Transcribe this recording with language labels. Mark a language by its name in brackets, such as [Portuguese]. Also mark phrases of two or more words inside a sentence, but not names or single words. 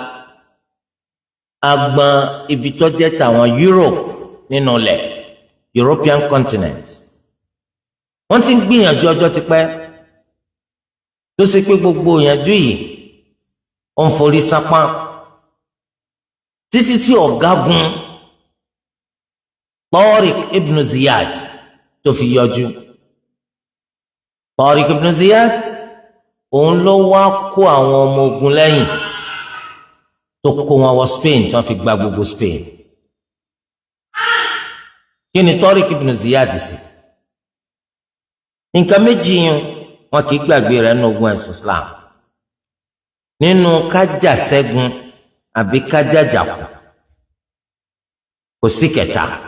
[Yoruba] agbọn ibi tó jẹ́ tàwọn Europe nínú ilẹ̀ [English] European continent, [Yoruba] wọ́n ti ń gbìyànjú ọjọ́ ti pẹ́ tó ṣe pé gbogbo ìyànjú yìí ó ń forí sápá títí tí ọ̀gágun Tariq ibn Ziyad tó fi yọjú. Tariq ibn Ziyad òun ló wá kó àwọn ọmọ ogun lẹ́yìn tó kó wọn wọ Spain tí wọ́n fi gba gbogbo Spain. Kí ni Tariq ibn Ziyad sí? Nǹkan méjì yìí wọn kì í gbàgbé rẹ̀ nínú ogun ẹ̀sìn Islam, nínú kájà ṣẹ́gun àbí kájà jàkú, kò sí kẹta.